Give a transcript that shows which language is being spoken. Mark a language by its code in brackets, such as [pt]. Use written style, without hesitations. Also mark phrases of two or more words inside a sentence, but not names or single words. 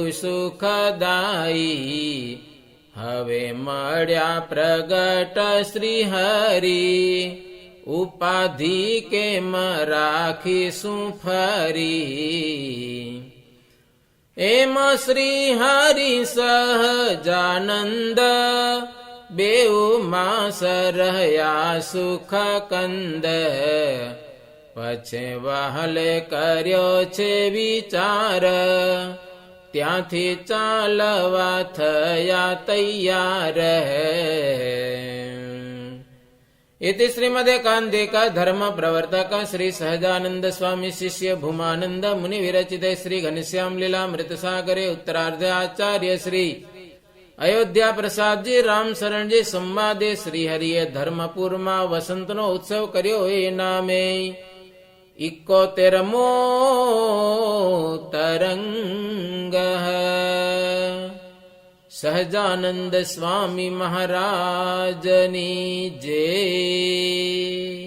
[gu] સુખદાયી હવે મળ્યા પ્રગટ શ્રી હરિ ઉપાધિ કેમ રાખીશું ફરી એમ શ્રી હરિ સહજાનંદ બેઉ માસ રહ્યા સુખ કંદ પછી વહાલે કર્યો છે વિચાર ત્યાંથી ચાલવા થયા તૈયાર [sa] इति श्रीमदेकान्तिक धर्म प्रवर्तक श्री सहजानंद स्वामी शिष्य भूमानंद मुनि विरचित श्री घनश्याम लीलामृत सागरे उत्तरार्ध आचार्य श्री अयोध्या प्रसाद जी राम शरण जी संवादे [gu] શ્રી હરિએ ધર્મપુર માં વસંત નો ઉત્સવ કર્યો એ નામે 71મો તરંગ સહજાનંદ સ્વામી મહારાજની જય।